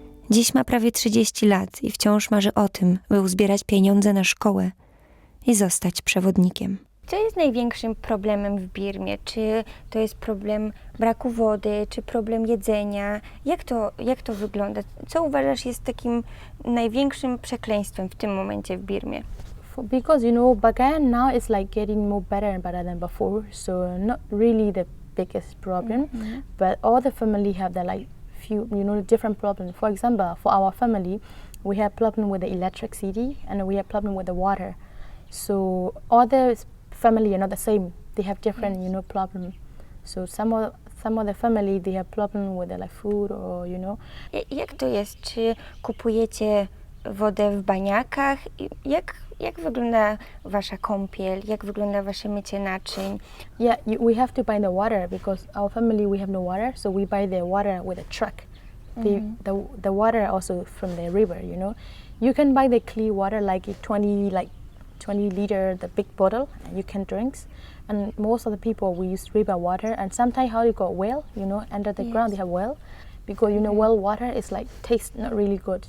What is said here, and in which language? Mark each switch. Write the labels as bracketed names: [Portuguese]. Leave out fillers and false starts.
[Polish] Dziś ma prawie 30 lat i wciąż marzy o tym, by uzbierać pieniądze na szkołę i zostać przewodnikiem. Co jest największym problemem w Birmie? Czy to jest problem braku wody, czy problem jedzenia? Jak to wygląda? Co uważasz jest takim największym przekleństwem w tym momencie w Birmie? [English] Because Bagan now is like getting more better and better than before, so not really the biggest problem, but all the family have the like few different problems. For example, for our family, we have problem with the electricity and we have problem with the water. So all the family are not the same. They have different problem. So some of the family they have problem with the like food or [Polish] Jak to jest? Czy kupujecie wodę w baniakach? Jak wygląda wasza kąpiel? Jak wygląda wasze mycie naczyń? [English] Yeah, we have to buy the water because our family we have no water, so we buy the water with a truck. The water also from the river, You can buy the clear water like 20 liter, the big bottle, and you can drink. And most of the people we use river water, and sometimes how you got well, under the ground they have well, because well water is like taste not really good.